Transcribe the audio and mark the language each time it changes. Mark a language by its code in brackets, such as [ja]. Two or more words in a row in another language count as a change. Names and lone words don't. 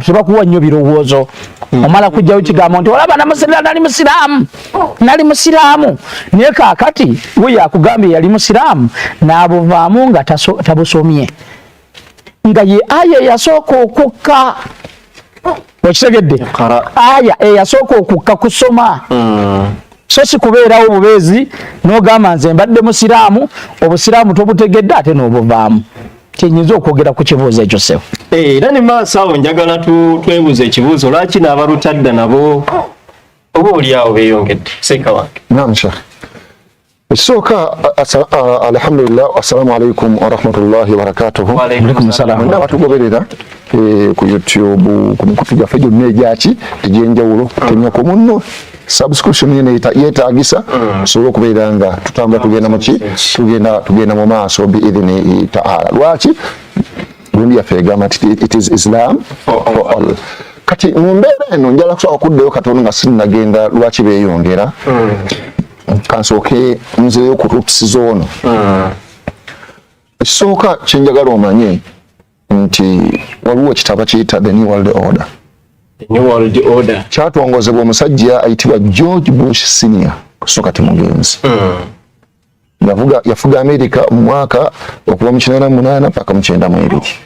[lg] tebakuwa nnyo birowoozo omala kujjayo kigambo nti olaba nali musiraamu naye kaakati we yakugambye yali musiraamu n'abuvaamu nga tabusomye nga ye aya eyasooka okukka okitegedde aya eyasooka okukka kusoma so si kubeerawo bubeezi n'ogamba nze mbadde musiraamu obusiraamu tobutegedde ate n'obuvaamu kyenyinza okwogera ku kibuuzo ekyo sewo era ne maaso awo njagala twebuuza ekibuuzo lwaki n'abalutadda nabo oba oli awo beeyongedde seeka wange [ar] نعم شيخ ekisooka الحمد لله السلام عليكم ورحمة الله وبركاته عليكم السلام [lg] batugoberera ku YouTube ku mikutu gyaffe gyonna egyaki egy'enjawulo kutemya ku munno subscription yeetaagisa tusobole okubeera nga tutambula tugenda mu maaso [ar] بإذنه تعالى [lg] lwaki gundi yaffe egamba nti [en] it is Islam for all [lg] kati mu mbeera eno njala kusobola okuddayo katono nga sinnagenda lwaki beeyongera kansooke nzeeyo ku roots ono ekisooka kyenjagala omanye nti waliwo ekitabo kiyita The New World Order kyatongozebwa omusajja ayitibwa George Bush Senior kusooka temugenzi yafuga America mu mwaka okuva mu 98 paka mu 92